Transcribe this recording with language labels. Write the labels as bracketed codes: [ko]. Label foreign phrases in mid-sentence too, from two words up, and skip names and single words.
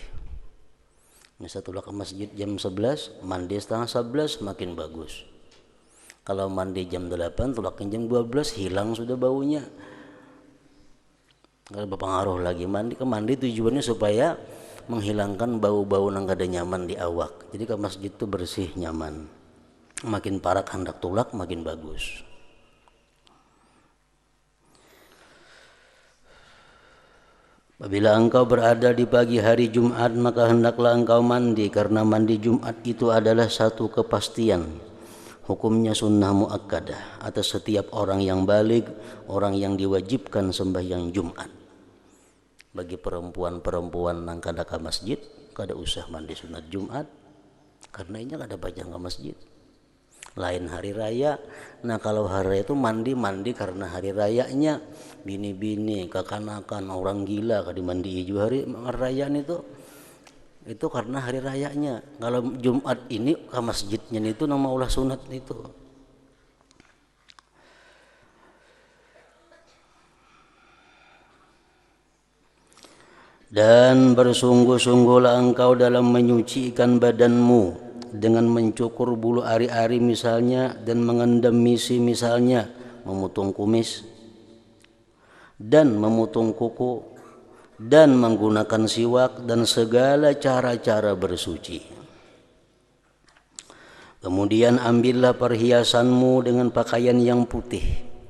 [id] Setelah ke masjid jam 11, mandi setengah 11 makin bagus. [bjn] Kalau mandi jam 8, tulakin jam 12, hilang sudah baunya. [id] Kalau berpengaruh lagi mandi tujuannya supaya menghilangkan bau-bau yang kada nyaman di awak. Jadi ke masjid itu bersih, nyaman. [bjn] Makin parak hendak tulak makin bagus. [id] Apabila engkau berada di pagi hari Jumat, maka hendaklah engkau mandi, karena mandi Jumat itu adalah satu kepastian. Hukumnya sunnah muakkadah atas setiap orang yang baligh, orang yang diwajibkan sembahyang Jumat. Bagi perempuan-perempuan yang kada ke masjid, kada usah mandi sunat Jumat, karena ini kada bajang ke masjid. Lain hari raya. Nah kalau hari raya itu mandi karena hari rayanya. [bjn] Bini-bini, kekanakan, orang gila kada mandi juga hari rayaan itu karena hari rayanya. Kalau Jumat ini ke masjidnya itu nama ulah sunat itu. [id] Dan bersungguh-sungguhlah engkau dalam menyucikan badanmu dengan mencukur bulu ari-ari misalnya, dan mengendam misi misalnya, memotong kumis dan memotong kuku, dan menggunakan siwak dan segala cara-cara bersuci. Kemudian ambillah perhiasanmu dengan pakaian yang putih.